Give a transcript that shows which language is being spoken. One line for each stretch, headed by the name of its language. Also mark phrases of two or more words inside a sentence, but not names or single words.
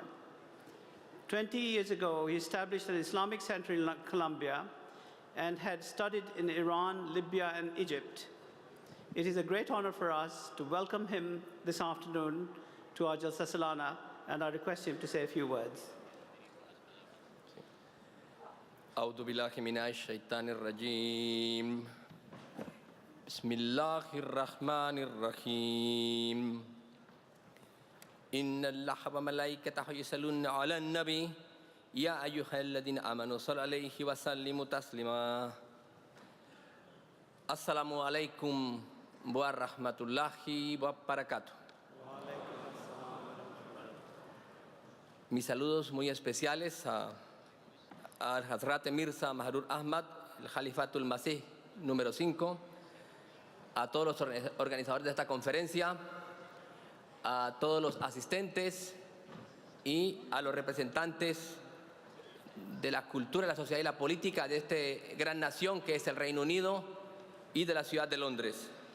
English: 20 years ago, he established an Islamic center in Colombia and had studied in Iran, Libya, and Egypt. It is a great honor for us to welcome him this afternoon to our Jalsa Salana, and I request him to say a few words.
Arabic: أعوذ بالله من الشيطان الرجيم بسم الله الرحمن الرحيم إن الله وملائكته يصلون على النبي يا أيها الذين آمنوا صلوا عليه وسلموا تسليما السلام عليكم ورحمة الله وبركاته.
Spanish: Mis saludos muy especiales al Hazrat Mirza Mahrur Ahmad, el Hadeeqa-tul-Mahdi número 5, a todos los organizadores de esta conferencia, a todos los asistentes y a los representantes de la cultura, la sociedad y la política de esta gran nación que es el Reino Unido y de la ciudad de Londres.